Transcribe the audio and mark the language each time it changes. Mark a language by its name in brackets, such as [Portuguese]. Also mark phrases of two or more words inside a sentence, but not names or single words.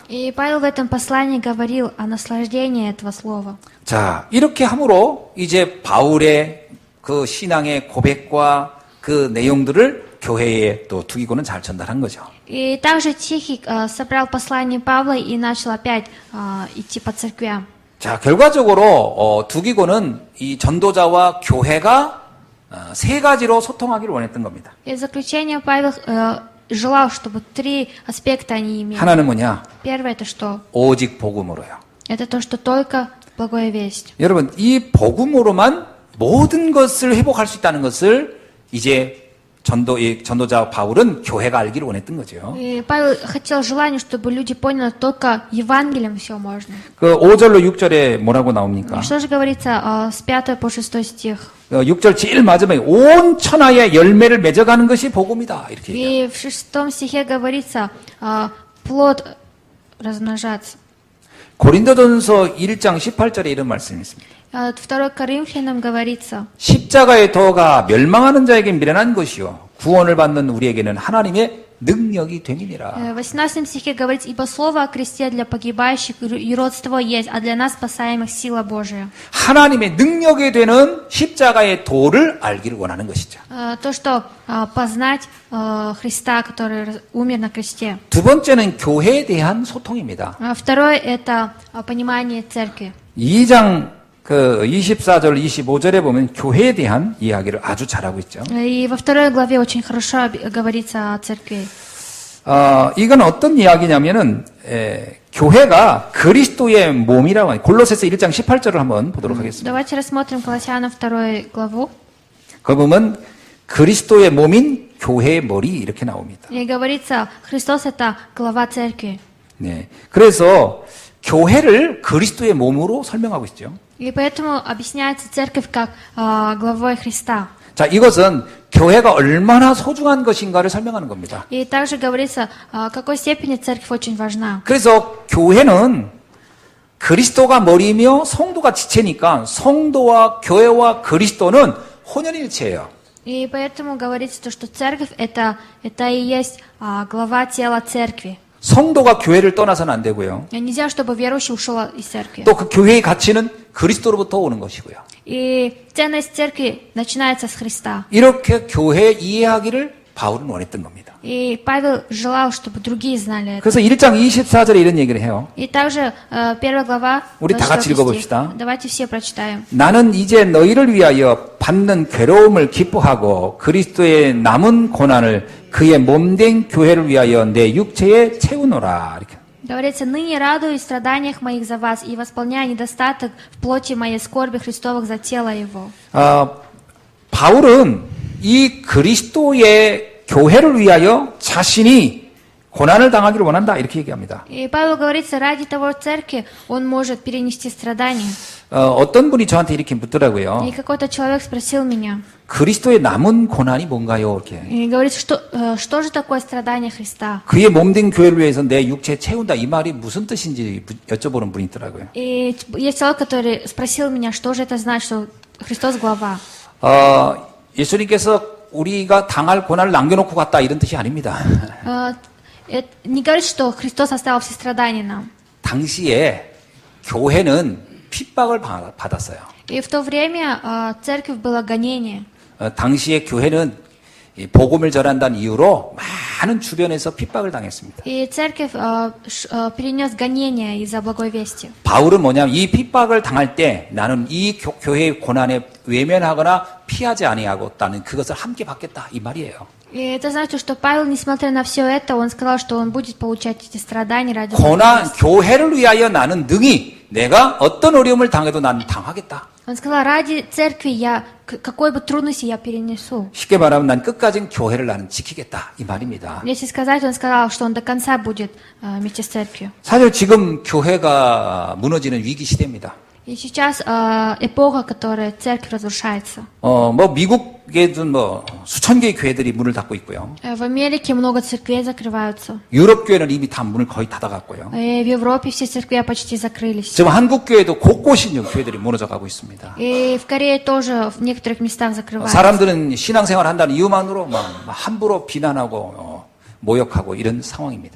[Russian] И Павел в этом послании говорил о наслаждении этого слова. [Korean] 자, 이렇게 함으로 이제 바울의 그 신앙의 고백과 그 내용들을 교회에 또 두기고는 잘 전달한 거죠. [Russian] И также Тихий собрал послание Павла и начал опять идти по церквям. [Korean] 자, 결과적으로 두기고는 이 전도자와 교회가 세 가지로 소통하기를 원했던 겁니다. [Russian] И в заключение Павел желал, чтобы 3 аспекта они имели. [Korean] 하나는 뭐냐? [Russian] Первое это что? [Korean] 오직 복음으로요. [Russian] Это то, что только благая весть. [Korean] 여러분, 이 복음으로만 모든 것을 회복할 수 있다는 것을 이제 전도자 바울은 교회가 알기를 원했던 거죠. [Russian] И Павел хотел желание, чтобы люди поняли, только Евангелием все можно. [Korean] 그 5절로 6절에 뭐라고 나옵니까? [Russian] И что же говорится с 5 по 6 стих? [Korean] 6절 제일 마지막에 온 천하에 열매를 맺어가는 것이 복음이다. 이렇게 얘기해요. [Russian] И в 6 стихе говорится плод размножаться. [Korean] 고린도전서 1장 18절에 이런 말씀이 있습니다. [Russian] 2 Коринфянам говорится, [Korean] 십자가의 도가 멸망하는 자에게 미련한 것이요 구원을 받는 우리에게는 하나님의 능력이 됨이니라. [Russian] в 18 стихе говорится, ибо слово о кресте для погибающих и родство есть, а для нас спасаемых сила Божия. [Korean] 하나님의 능력이 되는 십자가의 도를 알기를 원하는 것이죠. [Russian] То, что познать Христа, который умер на кресте. [Korean] 두 번째는 교회에 대한 소통입니다. [Russian] Второе это понимание церкви. [Korean] 2장 24절, 25절에 보면 교회에 대한 이야기를 아주 잘하고 있죠. [Russian] И во 2 главе очень хорошо говорится о церкви. [Korean] 이건 어떤 이야기냐면은 교회가 그리스도의 몸이라고 하는 골로새서 1장 18절을 한번 보도록 하겠습니다. [Russian] Давайте рассмотрим Колоссянам 2 главу. [Korean] 그 보면 그리스도의 몸인 교회의 머리 이렇게 나옵니다. [Russian] И говорится, Христос это глава церкви. [Korean] 네. 그래서 교회를 그리스도의 몸으로 설명하고 있죠. [Russian] И поэтому объясняется церковь как главой Христа. [Korean] 자, 이것은 교회가 얼마나 소중한 것인가를 설명하는 겁니다. [Russian] И также говорится, в какой степени церковь очень важна. [Korean] 그래서 교회는 그리스도가 머리이며 성도가 지체니까 성도와 교회와 그리스도는 혼연일체예요. [Russian] И поэтому говорится, то, что церковь это и есть глава тела церкви. [Korean] 성도가 교회를 떠나서는 안 되고요. [Russian] Нельзя, чтобы верующий ушел из церкви. [Korean] 또 그 교회의 가치는 그리스도로부터 오는 것이고요. [Russian] И ценность церкви начинается с Христа. [Korean] 이렇게 교회 이해하기를 바울은 원했던 겁니다. [Russian] И Павел желал, чтобы другие знали это. [Korean] 그래서 1장 24절에 이런 얘기를 해요. [Russian] И также 1 глава, [Korean] 우리 다 같이 24 읽어봅시다. [Russian] стих. Давайте все прочитаем. [Korean] 나는 이제 너희를 위하여 받는 괴로움을 기뻐하고 그리스도의 남은 고난을 그의 몸된 교회를 위하여 내 육체에 채우노라. 이렇게. [Russian] Говорится, ныне радуюсь в страданиях моих за вас и восполняя недостаток в плоти моей скорби Христовых за тело его. [Korean] 바울은 이 그리스도의 교회를 위하여 자신이 고난을 당하기를 원한다. 이렇게 얘기합니다. [Russian] И Павел говорится, ради того церкви он может перенести страдания. [Korean] 어떤 분이 저한테 이렇게 묻더라고요. [Russian] И какой-то человек спросил меня, [Korean] 그리스도의 남은 고난이 뭔가요? 이렇게. [Russian] и говорит, что же такое страдание Христа? [Korean] 그의 몸된 교회를 위해서 내 육체 채운다. 이 말이 무슨 뜻인지 여쭤보는 분이 있더라고요. [Russian] И есть человек, который спросил меня, что же это значит, что Христос глава. [Korean] 예수님께서 우리가 당할 고난을 남겨놓고 갔다 이런 뜻이 아닙니다. [Russian] Не говорит, что Христос оставил все страдания нам. [Korean] 당시에 교회는 핍박을 받았어요. [Russian] И в то время церковь было гонение. [Korean] 당시에 교회는 이 복음을 전한다는 이유로 많은 주변에서 핍박을 당했습니다. [Russian] И церковь перенес гонения из-за благой вести. [Korean] 바울은 뭐냐면 이 핍박을 당할 때 나는 이 교회의 고난에 외면하거나 피하지 아니하겠다는 그것을 함께 받겠다 이 말이에요. [Russian] И это значит, что Павел, несмотря на все это, он сказал, что он будет получать эти страдания ради [Korean] 고난, [Russian] Бога. [Korean] 교회를 위하여 나는 능히 내가 어떤 어려움을 당해도 나는 당하겠다. [Russian] Он сказал, ради церкви я, какой бы трудности я перенесу. [Korean] 쉽게 말하면 난 끝까지 교회를 나는 지키겠다 이 말입니다. [Russian] Если сказать, он сказал, что он до конца будет вместе с церковью. [Korean] 사실 지금 교회가 무너지는 위기 시대입니다. [Russian] И сейчас эпоха, которая церковь разрушается. [Korean] 뭐 미국에도 뭐 수천 개의 교회들이 문을 닫고 있고요. [Russian] В Америке много церквей закрываются. [Korean] 유럽 교회는 이미 다 문을 거의 닫아갔고요. [Russian] И в Европе все церкви почти закрылись. [Korean] 지금 한국 교회도 곳곳이 이제 교회들이 무너져가고 있습니다. [Russian] И в Корее тоже в некоторых местах закрываются. [Korean] 사람들은 신앙생활 한다는 이유만으로 막 함부로 비난하고 모욕하고 이런 상황입니다.